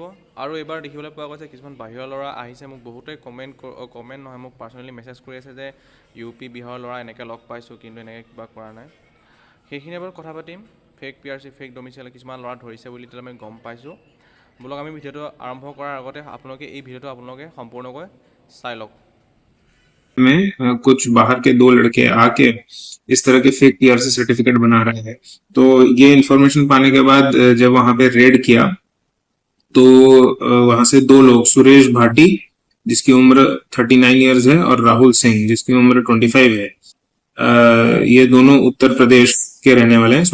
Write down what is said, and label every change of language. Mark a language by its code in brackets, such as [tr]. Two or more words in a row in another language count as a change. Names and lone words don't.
[as] আৰু এইবাৰ দেখিবলৈ পোৱা গৈছে কিছুমান বাহিৰৰ ল'ৰা আহিছে, মোক বহুতেই কমেণ্ট নহয়, মোক পাৰ্চনেলি মেছেজ কৰি আছে যে ইউ পি বিহাৰৰ ল'ৰা এনেকৈ লগ পাইছোঁ কিন্তু এনেকৈ কিবা কৰা নাই। সেইখিনি এবাৰ কথা পাতিম। ফেক PRC, [en] fake domicile [as] কিছুমান ল'ৰা ধৰিছে বুলি তেতিয়া আমি গম পাইছোঁ। বলক আমি ভিডিঅ'টো আৰম্ভ কৰাৰ আগতে আপোনালোকে এই ভিডিঅ'টো আপোনালোকে সম্পূৰ্ণকৈ চাই লওক। [hi] में कुछ बाहर के 2 लड़के आके इस तरह के [en] fake PRC certificate [hi] बना रहे हैं। तो ये इन्फॉर्मेशन पाने के बाद जब वहां पे रेड किया तो वहां से 2 लोग, सुरेश भाटी जिसकी उम्र 39 ईयर्स है और राहुल सिंह जिसकी उम्र 25 है, ये दोनों उत्तर प्रदेश के रहने वाले हैं।